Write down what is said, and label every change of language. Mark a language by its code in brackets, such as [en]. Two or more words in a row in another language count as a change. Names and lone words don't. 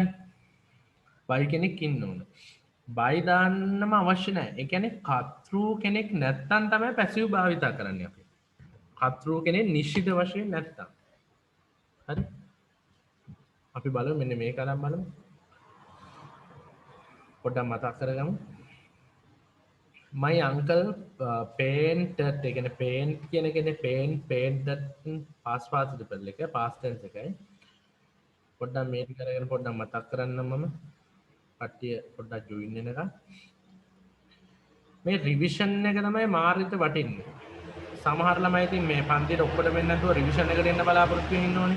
[si] බයි කෙනෙක් ඉන්න ඕන. බයි දාන්නම අවශ්‍ය නැහැ. ඒ කියන්නේ කතෘ කෙනෙක් නැත්තම් තමයි පැසිව් භාවිතා කරන්නේ අපි. කතෘ කෙනෙක් නිශ්චිත වශයෙන් නැත්තම්. හරි? අපි බලමු මෙන්න මේක අරන් බලමු. පොඩ්ඩක් මතක් කරගමු. [en] my uncle painted [si] ඒ කියන්නේ [en] paint [si] කියන එකනේ [en] painted past participle එක past tense එකයි. [si] පොඩ්ඩක් මේක කරගෙන පොඩ්ඩක් මතක් කරන්න මම කට්ටිය පොඩ්ඩක් join වෙන එක. මේ රිවිෂන් එක තමයි මාර්ගයට වටින්නේ. සමහර ළමයි ඉතින් මේ පන්තියට ඔක්කොට වෙන්න නැතුව රිවිෂන් එකට එන්න බලාපොරොත්තු වෙන්න ඕනේ.